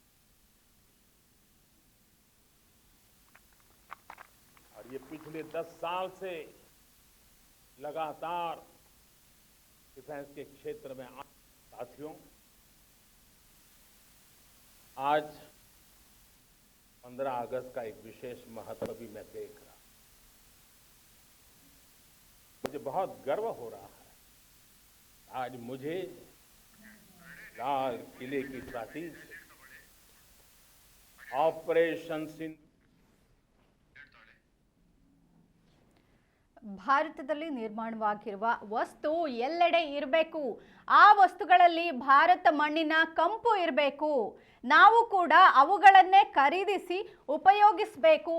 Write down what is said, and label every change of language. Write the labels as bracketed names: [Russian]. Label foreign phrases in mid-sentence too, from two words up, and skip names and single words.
[Hindi] और ये पिछले 10 साल से लगातार डिफेंस के क्षेत्र में साथियों, आज 15 अगस्त का एक विशेष महत्व भी मैं देख रहा. मुझे बहुत गर्व हो रहा है. आज मुझे लाल किले की प्राचीर से ऑपरेशन सिंधु [Kannada] ಭಾರತದಲ್ಲಿ ನಿರ್ಮಾಣವಾಗಿರುವ ವಸ್ತು ಎಲ್ಲೆಡೆ ಇರಬೇಕು. ಆ ವಸ್ತುಗಳಲ್ಲಿ ಭಾರತ ಮಣ್ಣಿನ ಕಂಪು ಇರಬೇಕು. ನಾವು ಕೂಡ ಅವುಗಳನ್ನೇ ಖರೀದಿಸಿ ಉಪಯೋಗಿಸಬೇಕು.